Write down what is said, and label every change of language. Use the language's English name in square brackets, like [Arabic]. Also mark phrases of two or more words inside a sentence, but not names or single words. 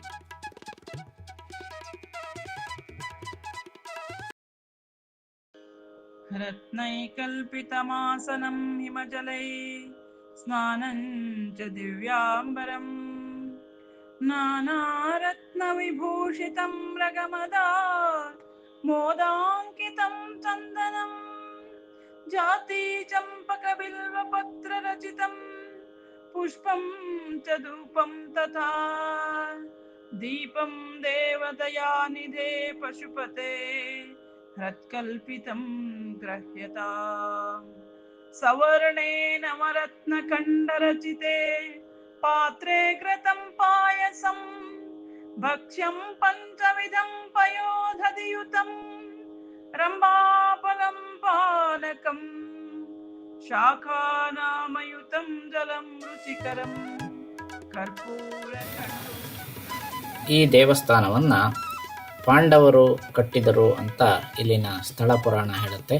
[Sanskrit] ರತ್ನೈಕಲ್ಪಿತಮಾಸನಂ ಹಿಮಜಲೈ ಸ್ನಾನಂಚ ದಿವ್ಯಾಂಬರಂ ನಾನಾರತ್ನವಿಭೂಷಿತಂ ಮೃಗಮದಾ ಮೋದಾಂಕಿತಂ ಚಂದನಂ ಜಾತಿ ಚಂಪಕಬಿಲ್ವಪತ್ರರಚಿತಂ ಪುಷ್ಪಂ ಚ ಧೂಪಂ ತಥಾ ದೀಪಂ ದೇವದಯಾನಿಧೇ ಪಶುಪತೆ ಹೃತ್ಕಲ್ಪಿತಂ ಗ್ರಹ್ಯತಾಂ ಸವರ್ಣೇ ನವರತ್ನಖಂಡರಚಿತೆ ಪಾತ್ರೆ ಕೃತಂ ಪಾಯಸಂ ಭಕ್ಷ್ಯಂ ಪಂಚವಿಧಂ ಪಯೋಧಧಿಯುತಂ ರಂಭಾಫಲಂ ಪಾನಕಂ ಶಾಖಾನಾಮಯುತಂ ಜಲಂ ರುಚಿಕರಂ ಕರ್ಪೂರ. [Kannada] ಈ ದೇವಸ್ಥಾನವನ್ನು ಪಾಂಡವರು ಕಟ್ಟಿದರು ಅಂತ ಇಲ್ಲಿನ ಸ್ಥಳ ಪುರಾಣ ಹೇಳುತ್ತೆ.